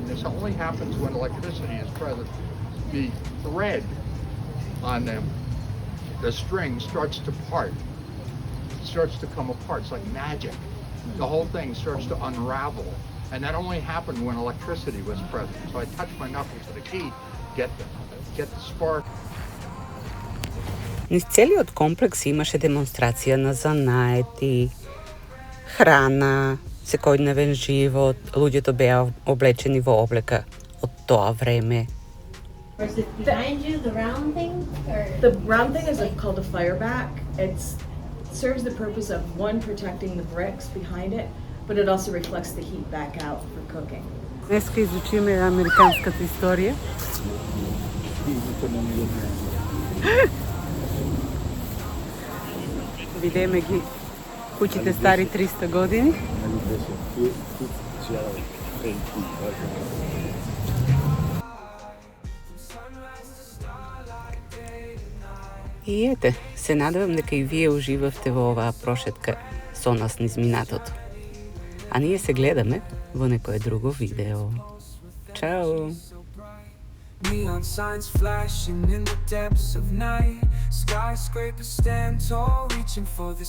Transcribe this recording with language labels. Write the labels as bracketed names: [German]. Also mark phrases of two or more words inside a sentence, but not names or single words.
[English] This only happens when electricity is present. The thread on the string starts to part. It starts to come apart. It's like magic. The whole thing starts to unravel. And that only happened when electricity was present. So I touch my knuckles to the key, get the spark. [Macedonian] Низ целиот комплекс имаше демонстрација на занаети, храна, секојдневен живот, луѓето беа облечени во облека од тоа време. [English] Is it behind you, the round thing? Or? The round thing is called a fireback. It serves the purpose of one, protecting the bricks behind it, but it also reflects the heat back out for cooking. [Macedonian] Днеска изучиме американската историја. Видиме ги куќите стари 300 години. И ете, се надевам дека и вие уживавте во оваа прошетка со нас низ минатото. А ние се гледаме во некое друго видео. Чао! [English] Neon signs flashing in the depths of night. Skyscrapers stand tall, reaching for the